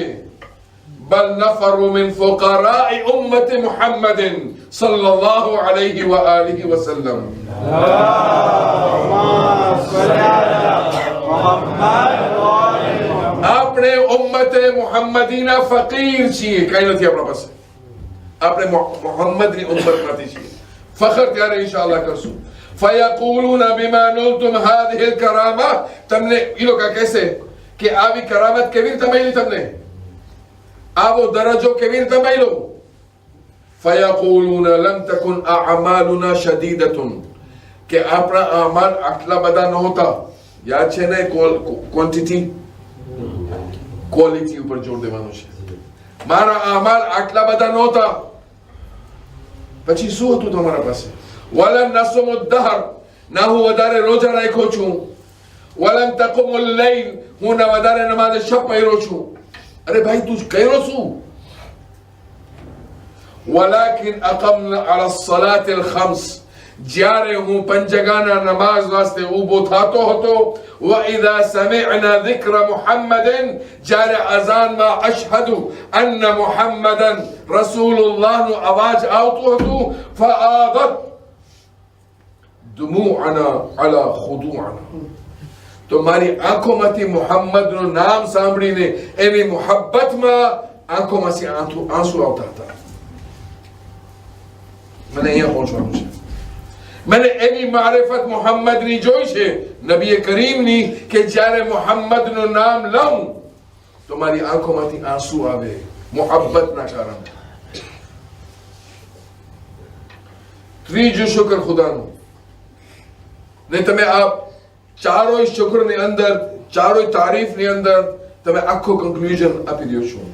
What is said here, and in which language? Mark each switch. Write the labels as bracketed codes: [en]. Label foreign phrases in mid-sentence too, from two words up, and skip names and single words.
[ar] بل نفخر من فقراء أمة محمد صلى الله عليه وآله وسلم. [gu] આપણે ઉમ્મતે મુહમ્મદીના ફકીર છીએ, કઈ નથી આપણા પાસે. આપણે મુહમ્મદની ઉમ્મતમાંથી છીએ. ફખર ત્યારે ઇન્શાઅલ્લાહ કરશું. [ar] فيقولون بما نلتم هذه الكرامة. [gu] તમને એ લોકો કહેશે કે આવી કરામત કેવી રીતે મળી તમને? આવો દરજ્જો કેવી રીતે મળ્યો? [ar] فَيَقُولُونَ لَمْ تَكُنْ أَعْمَالُنَا شَدِيدَةٌ [gu] કે આપણા અમલ આટલા બધા નહોતા. યાદ છે ને, [en] quantity quality [gu] ઉપર જોર દેવાનું છે. મારા અમલ આટલા બધા નહોતા. પછી શું હતું તમારા પાસે? [ar] ولم نصم الدهر, [gu] ના હું વધારે રોજા રાખ્યો છું. [ar] ولم تقم الليل, [gu] હું ના વધારે નમાઝ શબ પઢ્યો છું. અરે ભાઈ તું કર્યો શું? [ar] ولكن أقمنا على صلاة الخمس, [gu] જ્યારે હું પંચગાના નમાઝ વાસ્તે ઊભો થતો હતો. [ar] وَإِذَا سَمِعْنَا ذِكْرَ مُحَمَّدٍ, [gu] જ્યારે અઝાનમાં [ar] أشهد أن محمدا رسول الله [gu] અવાજ આવતો હતો. [ar] فَآضَتْ دُمُوعَنَا عَلَى خُضُوعَنَا, [gu] તો મારી આંખોમાંથી મુહમ્મદનું નામ સાંભળીને એની મુહબ્બતમાં આંખોમાંથી આંસુ આવતા હતા. મને અહીંયા પહોંચવાનું છે. મેં એવી મારિફત મોહમ્મદ ની જોઈ છે, નબી કરીમ ની, કે જ્યારે મોહમ્મદ નું નામ લઉં તો મારી આંખોમાંથી આંસુ આવે મોહબ્બતના કારણે. ત્રીજું શુક્ર ખુદાનું. ને તમે આ ચારોય શુક્રની અંદર, ચારોય તારીફની અંદર તમે આખો કન્ક્લુઝન આપી દો છો.